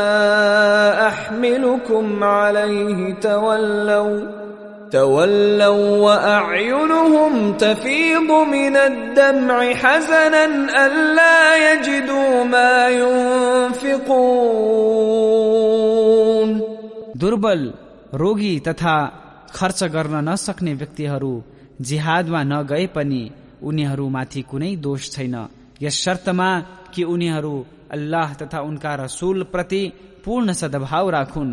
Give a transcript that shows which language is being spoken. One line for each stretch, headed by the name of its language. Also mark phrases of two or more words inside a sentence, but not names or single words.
Arabic: أحملكم عليه تولوا وأعينهم تفيض من الدمع حزنا ألا يجدوا ما ينفقون।
Nepali: दुर्बल, रोगी तथा खर्च गर्न नसक्ने व्यक्तिहरू जिहादमा नगए पनि उनीहरूमाथि कुनै दोष छैन, यस शर्तमा कि उनीहरू अल्लाह तथा उनका रसूल प्रति पूर्ण सद्भाव राखुन्।